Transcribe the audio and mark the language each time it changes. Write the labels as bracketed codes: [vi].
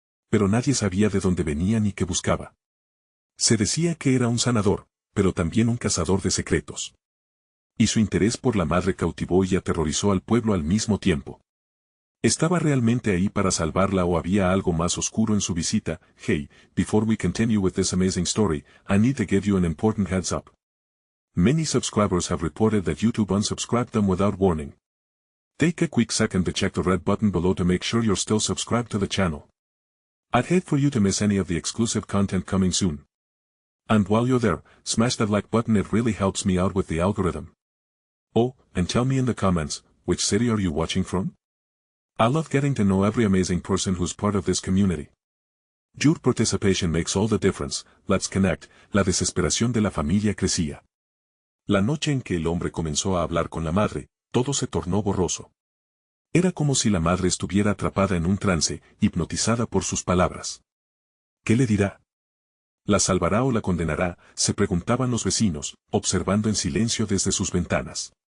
[es] Pero nadie sabía de dónde venía ni qué buscaba. Se decía que era un sanador, pero también un cazador de secretos. Y su interés por la madre cautivó y aterrorizó al pueblo al mismo tiempo. ¿Estaba realmente ahí para salvarla o había algo más oscuro en su visita? [en] Hey, before we continue with this amazing story, I need to give you an important heads up. Many subscribers have reported that YouTube unsubscribed them without warning. Take a quick second to check the red button below to make sure you're still subscribed to the channel. I'd hate for you to miss any of the exclusive content coming soon. And while you're there, smash that like button, it really helps me out with the algorithm. Oh, and tell me in the comments, which city are you watching from? I love getting to know every amazing person who's part of this community. Your participation makes all the difference. Let's connect. [es] La desesperación de la familia crecía. La noche en que el hombre comenzó a hablar con la madre, todo se tornó borroso. Era como si la madre estuviera atrapada en un trance, hipnotizada por sus palabras. ¿Qué le dirá? ¿La salvará o la condenará?, se preguntaban los vecinos, observando en silencio desde sus ventanas.